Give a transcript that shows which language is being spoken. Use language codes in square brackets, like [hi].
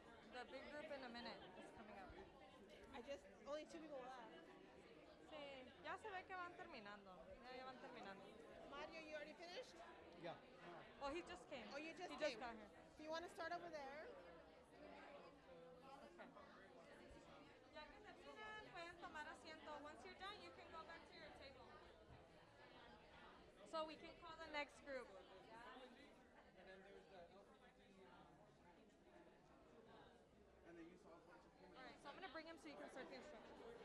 [en] The big group in a minute is coming up. Only 2 people left. [es] Sí, ya se ve que van terminando. Ya van terminando. [en] Mario, you already finished? Yeah. Oh, he just came. Oh, you just he came. just got here. Do you want to start over there? Okay. [es] Ya que terminan, pueden tomar asiento. [en] Once you're done, you can go back to your table. So we can call the next group. All right, so I'm going to bring him so you can start the instructions.